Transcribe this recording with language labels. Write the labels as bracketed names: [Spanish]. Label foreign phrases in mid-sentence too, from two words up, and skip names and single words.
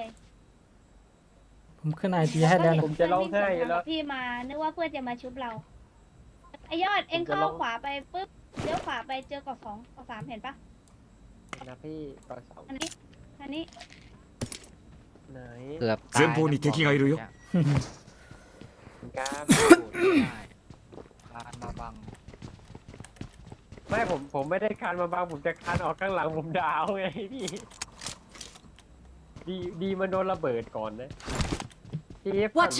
[Thai] ผมขึ้นไอทีให้แล้วนะ ผมจะร้องไห้อยู่แล้ว พี่มานึกว่าเพื่อนจะมาชุบเราไอยอดเอ็ง ผมจะ เข้า ร้อง ขวาไปปุ๊บเลี้ยวขวาไปเจอก2ก3เห็นปะ นะพี่ก่อนสอง อันนี้อันนี้ ไหน เกือบตาย [Japanese] 前方に敵がいるよ [Thai] คุณกราฟ ได้คานมาบัง ไม่ผมไม่ได้คานมาบังผมจะคานออกข้างหลังผมดาวไงพี่ดีมันโดนระเบิดก่อนนะพี่ฝั่ง